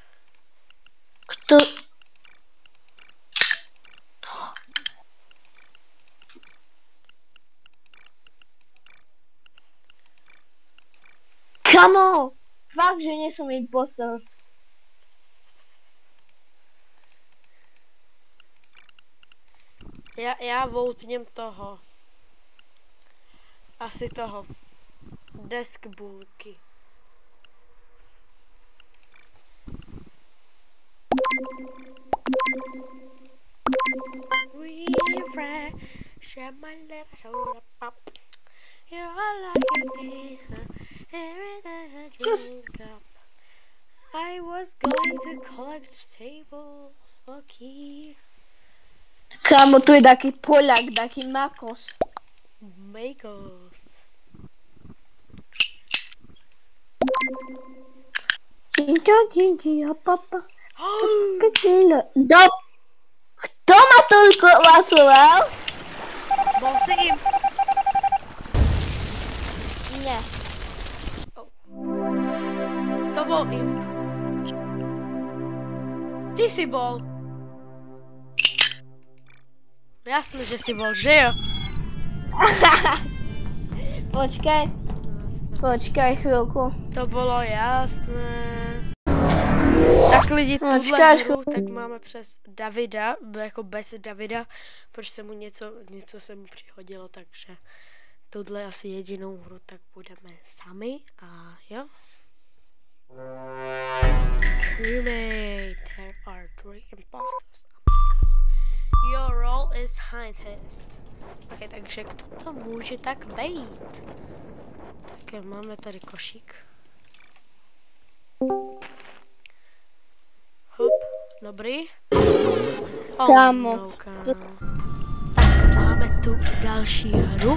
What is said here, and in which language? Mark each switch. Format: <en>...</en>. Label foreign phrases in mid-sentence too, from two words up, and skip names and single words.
<sk>Kto? Kámo! Fakt, že nie som impostor. Ja voutnem toho. Asi toho. Deskbulky.</sk> <en>Refresh my little soda pop. You're lucky every time I drink up. I was going to collect tables, okay.</en> <sk>Kámo, tu je taký Poľak, taký Makos. Makos. Činčo, papa. Kto ma toľko hlasoval? Bol si im. Nie. To bol im. Ty si bol. Jasné, že si bol, že jo? Počkaj chvíľku. To bolo jasné.</sk> <cs>Tak lidi, tuhle hru tak máme přes Davida, jako bez Davida, protože se mu něco se mu přihodilo, takže tuhle asi jedinou hru tak budeme sami a jo.</cs> <en>Crewmate, there are 3 imposters among us. Your role is scientist.</en> <cs>Ok, takže to může tak být. Tak máme tady košík. Hop, dobrý. Kámo. No, kámo. Tak máme tu další hru.</cs>